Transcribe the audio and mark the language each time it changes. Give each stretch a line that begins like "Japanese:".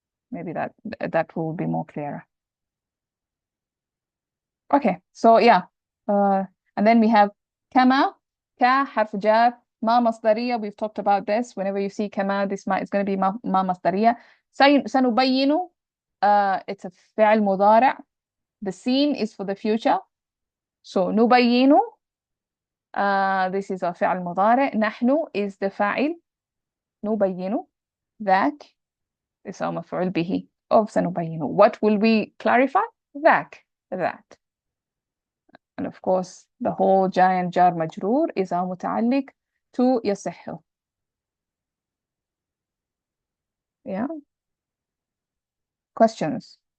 English: maybe that will be more clearer. Okay, so yeah, and then we have كما, ka, حرف جر, ما مصدرية. We've talked about this. Whenever you see كما, this is going to be ما مصدرية.
Arabic: سنبين,
English: it's a
Arabic: فعل مضارع.
English: The sin is for the future. So نبين, this is a فعل مضارع. نحن is the فاعل.
Arabic: نبين, ذاك
English: is our
Arabic: مفعول به of سنبين.
English: What will we clarify? ذاك, that. And of course, the whole giant jar majroor is our
Arabic: متعلق
English: to يصح. Yeah. Questions?